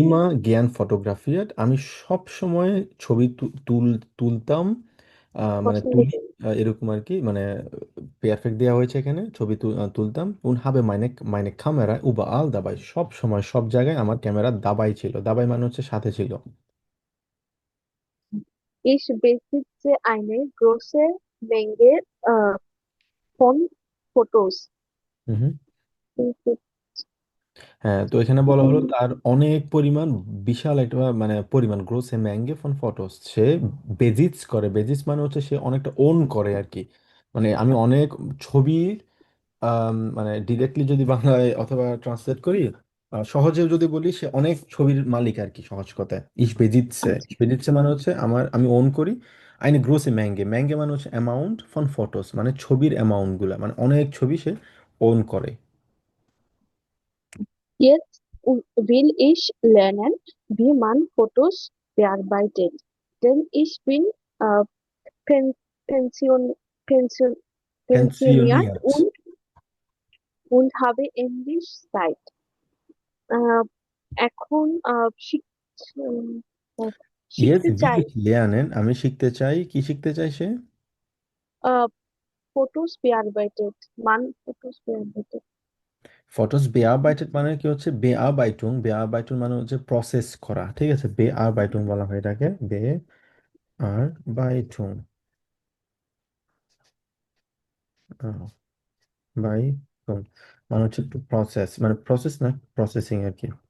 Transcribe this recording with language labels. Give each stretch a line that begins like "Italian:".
German: immer gern fotografiert,
Bangla: আমি সব সময় ছবি তুলতাম, মানে পছন্দ তুলি, করি। এরকম আর কি, মানে পারফেক্ট দেওয়া হয়েছে এখানে, ছবি তুলতাম।
German: und habe meine Kamera überall dabei,
Bangla: সব সময় সব জায়গায় আমার ক্যামেরা দাবাই ছিল। দাবাই মানে হচ্ছে সাথে ছিল।
German: Ich besitze eine große Menge von Fotos.
Bangla: হুম। হ্যাঁ, তো এখানে বলা হলো তার অনেক পরিমাণ, বিশাল একটা মানে পরিমাণ, গ্রোসে ম্যাঙ্গে ফন ফটোস, সে বেজিটস করে। বেজিটস মানে হচ্ছে সে অনেকটা ওন করে আর কি। মানে আমি অনেক ছবি, মানে ডিরেক্টলি যদি বাংলায় অথবা ট্রান্সলেট করি, সহজেও যদি বলি, সে অনেক ছবির মালিক আর কি, সহজ কথায়। ইস বেজিটসে, আচ্ছা। বেজিটসে মানে হচ্ছে আমি ওন করি। আইনে গ্রোসে ম্যাঙ্গে, ম্যাঙ্গে মানে হচ্ছে অ্যামাউন্ট ফন ফটোস, মানে ছবির অ্যামাউন্ট গুলা, মানে অনেক ছবি সে ওন করে।
German: Jetzt will ich lernen, wie man Fotos bearbeitet. Denn ich bin äh, pen pension pension pensioniert
Bangla: পেনসিওনিয়াত।
German: und habe Englisch Zeit. আহ, এখন উম, আহ,
English: yes
Bangla: শিখতে
German: উইল
Bangla: চাই।
German: ich lernen,
Bangla: আমি শিখতে চাই। কি শিখতে চাই সে?
German: Fotos bearbeitet, man Fotos bearbeitet.
Bangla: Photos বেআরবাইটেড মানে কি হচ্ছে বেআরবাইটুং, বেআরবাইটুং মানে হচ্ছে প্রসেস করা, ঠিক আছে? বেআরবাইটুং বলা হয় এটাকে, বেআরবাইটুং, বাইটুং মানে হচ্ছে একটু প্রসেস, মানে প্রসেস না, প্রসেসিং আর কি।